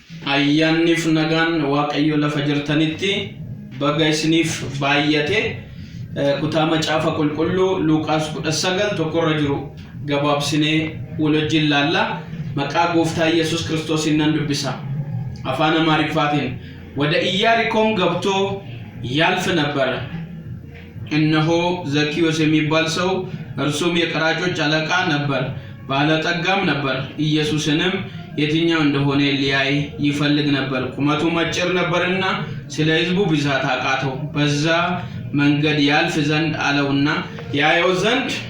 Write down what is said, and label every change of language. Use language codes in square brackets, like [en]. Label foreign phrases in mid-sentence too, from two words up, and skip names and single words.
[om] ayyaanniif nagaan waaqayyo lafa jirtanitti baga isiniif baay'ate kutaa macaafa qulqulluu Luqaas 19 tokkorra jiru gabaabsinee wajjin laalla maqaa gooftaa Yesuus Kiristoosiin nan dubbisa afaan Amaariffaatiin [am] ወደ ኢያሪኮም ገብቶ ያልፍ ነበር እነሆ ዘኪዮስ የሚባል ሰው እርሱም የቀራጮች አለቃ ነበር ባለጠጋም ነበር ኢየሱስንም የትኛው እንደሆነ ሊያይ ይፈልግ ነበር ቁመቱ አጭር ነበርና ስለ ሕዝቡ ብዛት አቃተው በዛ መንገድ ያልፍ ዘንድ አለውና ያየው ዘንድ